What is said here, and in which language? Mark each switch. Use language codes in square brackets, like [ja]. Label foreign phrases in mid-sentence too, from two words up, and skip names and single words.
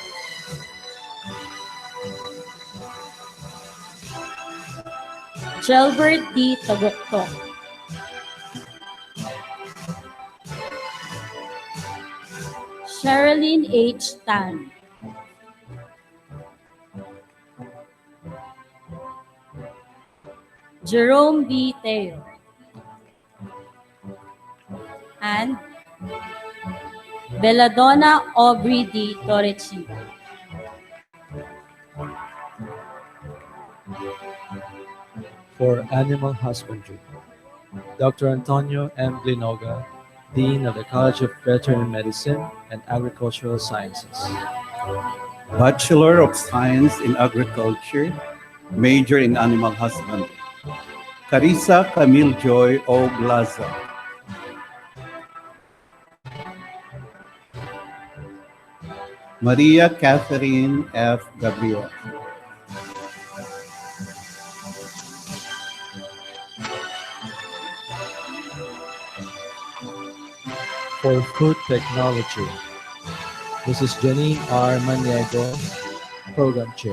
[en] Gilbert D. Tagoktok. Sherilyn H. Tan. Jerome B. Teo. And Belladonna Aubrey D. Torrechi. For Animal Husbandry, Dr. Antonio M. Glinoga, Dean of the College of Veterinary Medicine and Agricultural Sciences. Bachelor of Science in Agriculture, major in Animal Husbandry. Carissa Camille Joy O. Blaza. Maria Catherine F. Gabriel. For Food Technology, Mrs. Janine R. Maniego, Program Chair.